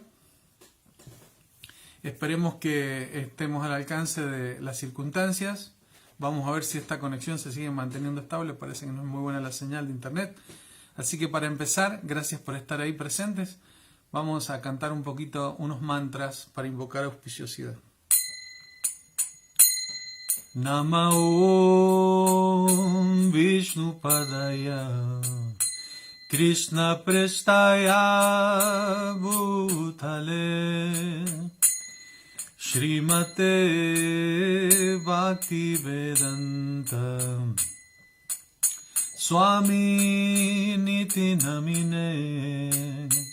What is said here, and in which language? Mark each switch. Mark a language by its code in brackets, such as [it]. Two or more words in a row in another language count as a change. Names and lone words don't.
[es] Esperemos que estemos al alcance de las circunstancias. Vamos a ver si esta conexión se sigue manteniendo estable. Parece que no es muy buena la señal de internet. Así que para empezar, gracias por estar ahí presentes. Vamos a cantar un poquito unos mantras para invocar auspiciosidad. [sa] Nama Om Vishnu Padaya Krishna Prestaya Bhutale Srimate Bhaktivedanta Swami Niti Namine